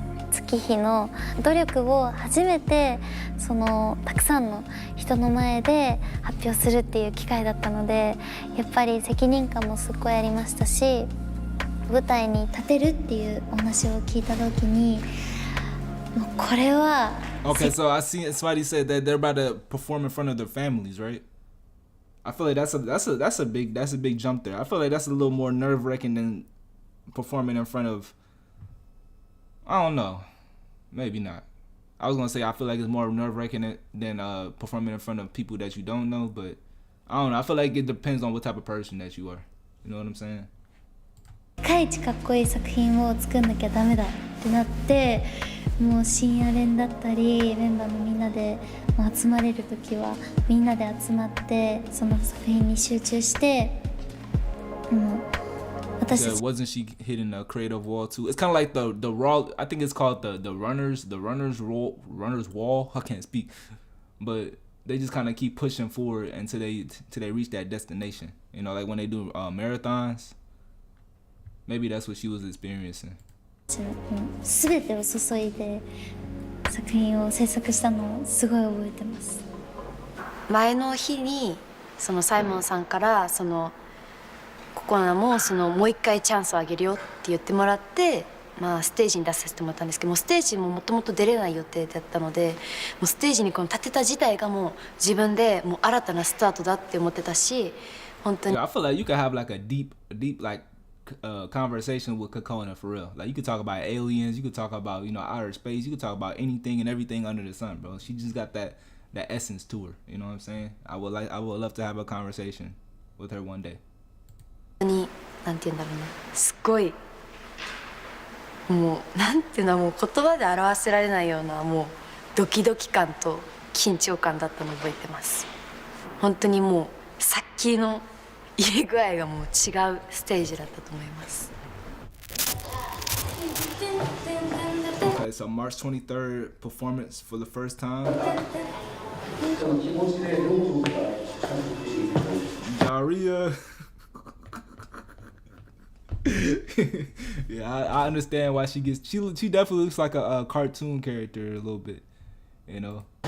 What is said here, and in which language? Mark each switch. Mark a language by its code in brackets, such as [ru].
[ja] 月日の努力を初めてそのたくさんの人の前で発表するっていう機会だったので、やっぱり責任感もすっごいありましたし、舞台に立てるっていうお話を聞いた時に、もうこれは。 [en] Okay, so I see somebody said that they're about to perform in front of their families, right? I feel like that's a big jump there. I feel like that's a little more nerve-wracking than performing in front of, I don't know, maybe not. I was gonna say I feel like it's more nerve-wracking than performing in front of people that you don't know, but I don't know. I feel like it depends on what type of person that you are. You know what I'm saying? [ja] 世界一かっこいい作品を作んなきゃダメだってなって、もう深夜練だったりメンバーのみんなで集まれる時はみんなで集まってその作品に集中して、私たち [en] Wasn't she hitting a creative wall too? It's kind of like the raw. I think it's called the runners wall. I can't speak, but they just kind of keep pushing forward until they reach that destination. You know, like when they do marathons. Maybe that's what she was experiencing. [ja] 全てを注いで作品を制作したのをすごい覚えてます。前の日にそのサイモンさんからそのココナもそのもう一回チャンスをあげるよって言ってもらって、ステージに出させてもらったんですけども、ステージももともと出れない予定だったので、もうステージにこの立てた自体がもう自分でもう新たなスタートだって思ってたし、本当に。 [en] I feel like you could have like a deep like conversation with Kokona for real. Like you could talk about aliens, you could talk about, you know, outer space, you could talk about anything and everything under the sun, bro. She just got that essence to her. You know what I'm saying? I would love to have a conversation with her one day. [ja] 本当になんて言うんだろうな、すっごいもうなんていうのはもう言葉で表せられないようなもうドキドキ感と緊張感だったのを覚えてます。本当にもうさっきの入れ具合がもう違うステージだったと思います。 [en] Okay, so March 23rd performance for the first time. Diarrhea. Yeah, I understand why she gets. She definitely looks like a cartoon character a little bit, you know.